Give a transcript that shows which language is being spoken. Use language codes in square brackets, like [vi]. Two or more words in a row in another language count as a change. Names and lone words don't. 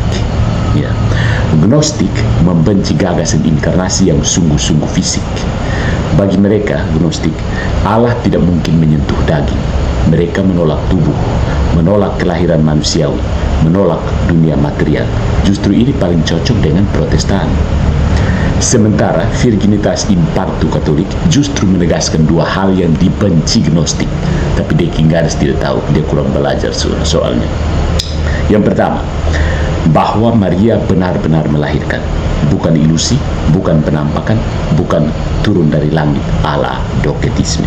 [id] Ya, gnostik membenci gagasan inkarnasi yang sungguh-sungguh fisik. Bagi mereka gnostik, Allah tidak mungkin menyentuh daging. Mereka menolak tubuh, menolak kelahiran manusiawi, menolak dunia material. Justru ini paling cocok dengan Protestan. Sementara [la] virginitas in partu [id] Katolik justru menegaskan dua hal yang dibenci gnostik. Tapi Dekingares tidak tahu, dia kurang belajar soalnya. Yang pertama, bahwa Maria benar-benar melahirkan, bukan ilusi, bukan penampakan, bukan turun dari langit ala doketisme.